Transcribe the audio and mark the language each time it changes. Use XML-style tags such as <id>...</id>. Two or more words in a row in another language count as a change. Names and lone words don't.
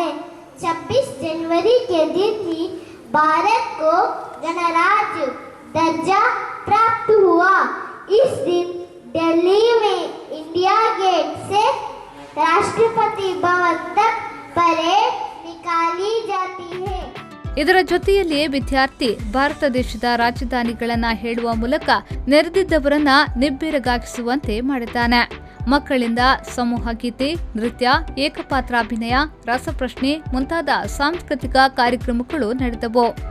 <hi>26 जनवरी के दिन ही भारत को गणराज्य दर्जा प्राप्त हुआ. इस दिन दिल्ली में इंडिया गेट से राष्ट्रपति भवन तक परेड निकाली जाती है.</hi> <kn>ಇದರ ಜೊತೆಯಲ್ಲಿಯೇ ವಿದ್ಯಾರ್ಥಿ ಭಾರತ ದೇಶದ ರಾಜಧಾನಿಗಳನ್ನ ಹೇಳುವ ಮೂಲಕ ನೆರೆದಿದ್ದವರನ್ನ ನಿಬ್ಬೆರಗಾಗಿಸುವಂತೆ ಮಾಡಿದ್ದಾನೆ. ಮಕ್ಕಳಿಂದ ಸಮೂಹ ಗೀತೆ, ನೃತ್ಯ, ಏಕಪಾತ್ರಾಭಿನಯ, ರಸಪ್ರಶ್ನೆ ಮುಂತಾದ ಸಾಂಸ್ಕೃತಿಕ ಕಾರ್ಯಕ್ರಮಗಳು ನಡೆದವು.</kn>